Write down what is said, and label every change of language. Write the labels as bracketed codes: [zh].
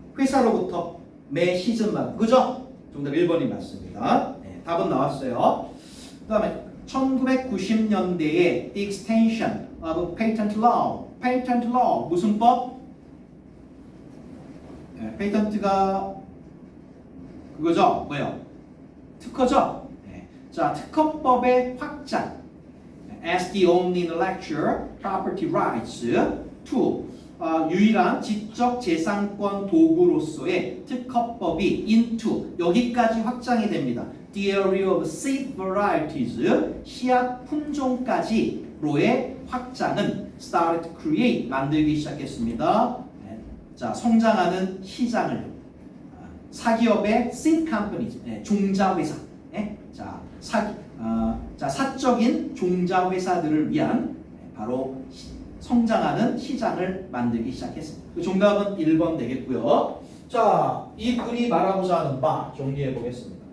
[ko] 회사로부터 매 시즌마다. 그죠? 정답 1번이 맞습니다. 답은 나왔어요. 그 다음에 1990년대에 [en] the extension of patent law. [ko] patent law 무슨 법? 페이턴트가 그거죠? 뭐예요? 특허죠? 자, 특허법의 확장. [en] As the only intellectual property rights to, [ko] 유일한 지적 재산권 도구로서의 특허법이 [en] into, [ko] 여기까지 확장이 됩니다. [en] The area of seed varieties, [ko] 씨앗 품종까지로의 확장은 [en] started to create, [ko] 만들기 시작했습니다. 자, 성장하는 시장을, 사기업의 [en] seed companies, [ko] 종자회사, 자, 사적인 종자회사들을 위한 바로 성장하는 시장을 만들기 시작했습니다. 그 정답은 1번 되겠고요. 자, 이 글이 말하고자 하는 바 정리해 보겠습니다.